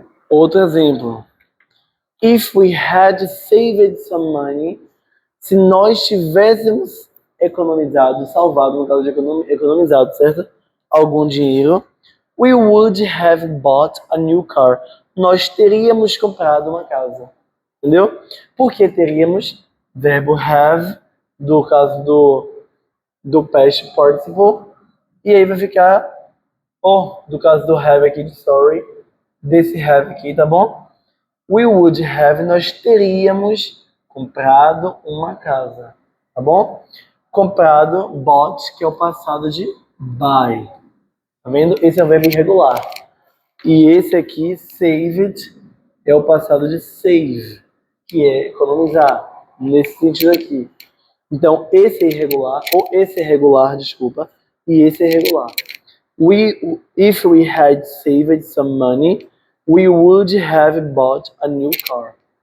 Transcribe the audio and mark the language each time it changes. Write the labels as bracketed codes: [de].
[pt] Outro exemplo. [en] If we had saved some money, [pt] se nós tivéssemos economizado, salvado, no caso de economizado, certo? Algum dinheiro, [en] we would have bought a new car. [pt] Nós teríamos comprado uma casa. Entendeu? Por que teríamos? Verbo have, do caso do past participle, e aí vai ficar do caso do have aqui, sorry, desse have aqui, tá bom? [en] We would have, [pt] nós teríamos comprado uma casa, tá bom? Comprado, bought, que é o passado de buy. Tá vendo? Esse é o verbo irregular. E esse aqui, saved, é o passado de save, que é economizar, nesse sentido aqui. Então, esse é irregular, ou esse é regular, desculpa, e esse é irregular. [en] If we had saved some money, we would have bought a new car.